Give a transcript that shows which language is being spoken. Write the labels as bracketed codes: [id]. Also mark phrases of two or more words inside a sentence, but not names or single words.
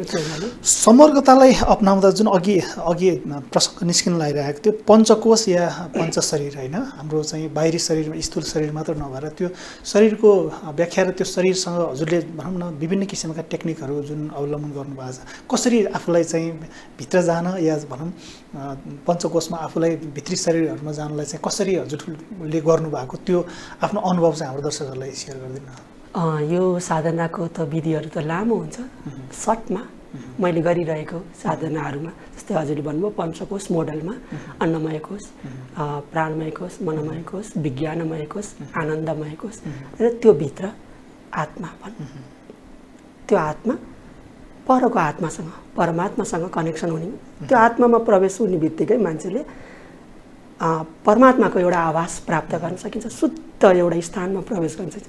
[ne] समग्रतालाई अपनाउँदा जुन अघि प्रसङ्ग निस्किन लागिरहेको थियो पञ्चकोश या पञ्चशरीर होइन, हाम्रो चाहिँ बाहिरी शरीरमा स्थूल शरीर मात्र नभएर त्यो शरीरको व्याख्या र त्यो शरीरसँग हजुरले भनौँ न विभिन्न किसिमका टेक्निकहरू जुन अवलम्बन गर्नुभएको छ, कसरी आफूलाई चाहिँ भित्र जान या भनौँ पञ्चकोशमा आफूलाई भित्री शरीरहरूमा जानलाई चाहिँ कसरी हजुरले गर्नुभएको त्यो आफ्नो अनुभव चाहिँ हाम्रो दर्शकहरूलाई सेयर गरिदिनु। यो साधनाको त विधिहरू त लामो हुन्छ। सर्टमा मैले गरिरहेको साधनाहरूमा जस्तै हजुरले भन्नुभयो पञ्चकोश मोडलमा अन्नमय कोश, प्राणमय कोश, मनमय कोश, विज्ञानमय कोश, आनन्दमय कोश र त्यो भित्र आत्मा भन्नु। त्यो आत्मा परको आत्मासँग परमात्मासँग कनेक्सन हुने, त्यो आत्मामा प्रवेश हुने बित्तिकै मान्छेले परमात्माको एउटा आभास प्राप्त गर्न सकिन्छ, शुद्ध एउटा स्थानमा प्रवेश गर्न सकिन्छ।